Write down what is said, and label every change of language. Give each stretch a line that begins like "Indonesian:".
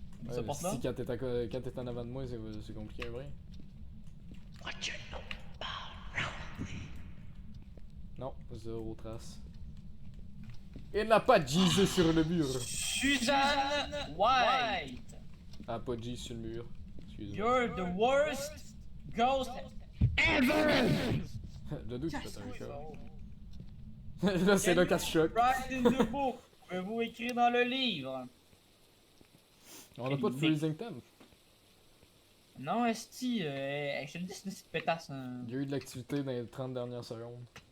French: Ça porte là? Si quand t'es en avant de moi, c'est compliqué, vrai? Ok, non. Non, zéro trace. Il n'a pas de Jesus sur le mur. Suzanne White. Ah, pas de G sur le mur. Excuse-moi.
English: You're the worst ghost ever.
French: De d'où tu fais un choc? Là, c'est là qu'elle se choque.
English: Write in the book.
French: Pouvez-vous écrire dans le livre? On a pas de freezing time. Non, esti, je te dis, c'est une petite pétasse. Hein. Il y a eu de l'activité dans les 30 dernières secondes.